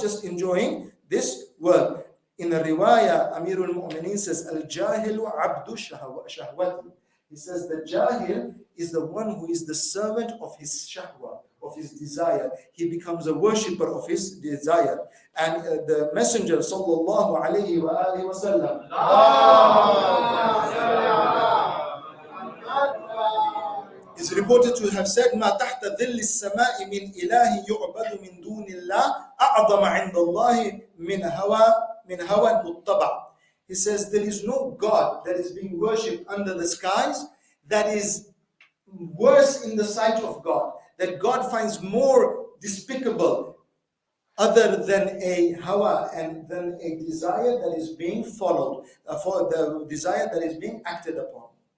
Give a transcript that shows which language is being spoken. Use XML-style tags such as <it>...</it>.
<en>Just enjoying this world. In a riwayah, Amir al-Mu'minin says,</en> <ar>Al-Jahilu abdu shahwati.</ar> <en>He says the Jahil is the one who is the servant of his shahwa, of his desire. He becomes a worshipper of his desire.</en> <ar>And the Messenger sallallahu alayhi wa alihi wa sallam is reported to have said, ما تحت ظل السماء من إله يعبد من دون الله أعظم عند الله من هوى متبع.</ar> <en>He says there is no God that is being worshipped under the skies that is worse in the sight of God, that God finds more despicable other than a hawa and than a desire that is being followed, for the desire that is being acted upon.</en>